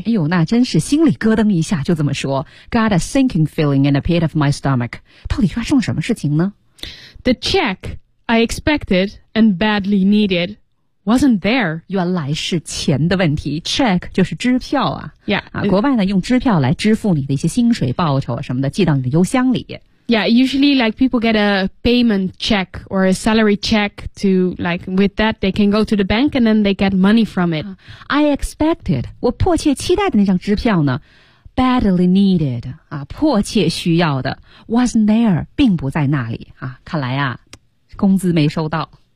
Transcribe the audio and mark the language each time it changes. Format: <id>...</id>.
<zh>啊、哎呦那真是心里咯噔一下就这么说。</zh> <en>Got a sinking feeling in the pit of my stomach.</en> <zh>到底发生了什么事情呢</zh> <en>?The check I expected and badly needed. Wasn't there.</en> <zh>原来是钱的问题。Check 就是支票啊。</zh> <en>Yeah.</en> <zh>啊国外呢用支票来支付你的一些薪水报酬什么的寄到你的邮箱里。</zh> <en>Yeah, usually like people get a payment check or a salary check to like with that they can go to the bank and then they get money from it. I expected.</en> <zh>我迫切期待的那张支票呢 ,</zh> <en>badly needed,</en> <zh>啊迫切需要的 ,</zh> <en>wasn't there,</en> <zh>并不在那里啊看来啊工资没收到。</zh>